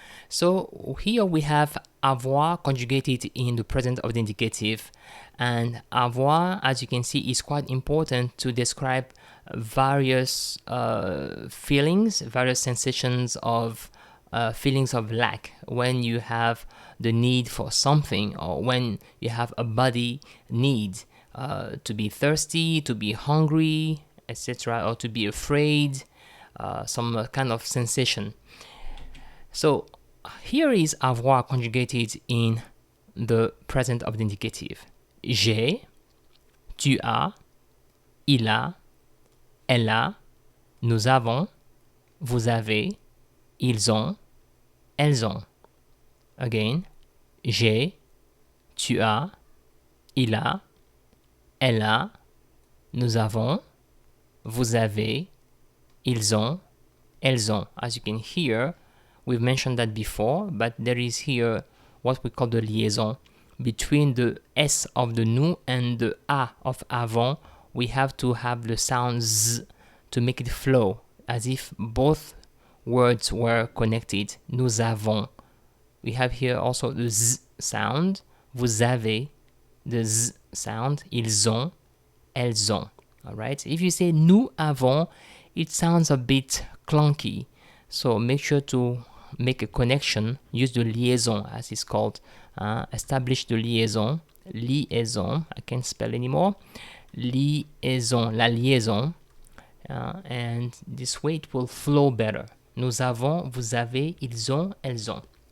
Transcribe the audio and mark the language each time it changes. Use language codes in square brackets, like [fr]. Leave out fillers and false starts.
[en] So here we have avoir conjugated in the present of the indicative, and avoir, as you can see, is quite important to describe various feelings, various sensations of feelings of lack when you have the need for something, or when you have a body need to be thirsty, to be hungry, etc., or to be afraid, some kind of sensation. So here is avoir conjugated in the present of the indicative. [fr] J'ai, tu as, il a, elle a, nous avons, vous avez, ils ont, elles ont. Again, j'ai, tu as, il a, elle a, nous avons, vous avez, ils ont, elles ont. [en] As you can hear, we've mentioned that before, but there is here what we call the liaison. Between the S of the nous and the A of avant, we have to have the sound Z to make it flow, as if both words were connected. Nous avons. We have here also the Z sound. Vous avez, the Z sound. Ils ont, elles ont. All right? If you say nous avons, it sounds a bit clunky. So make sure to make a connection, use the liaison as it's called, establish the liaison, I can't spell anymore, liaison, la liaison, and this way it will flow better. [fr] Nous avons, vous avez, ils ont, elles ont.